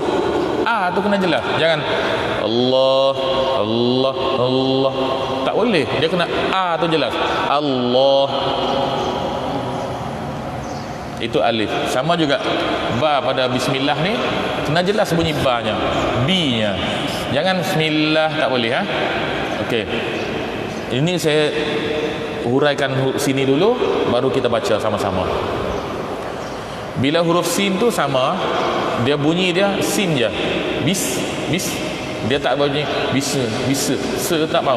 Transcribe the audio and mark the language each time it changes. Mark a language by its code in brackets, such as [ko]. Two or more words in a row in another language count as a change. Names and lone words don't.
[ms] Tu kena jelas. Jangan Allah, Allah, Allah. Tak boleh. Dia kena tu jelas. Allah. Itu alif. Sama juga ba pada bismillah ni kena jelas bunyi ba-nya, bi-nya. Jangan bismillah, tak boleh. Okey. Ini saya huraikan sini dulu, baru kita baca sama-sama. Bila huruf sin tu sama, dia bunyi dia sin je. Bis, bis. Dia tak bunyi bisa, se tak mau.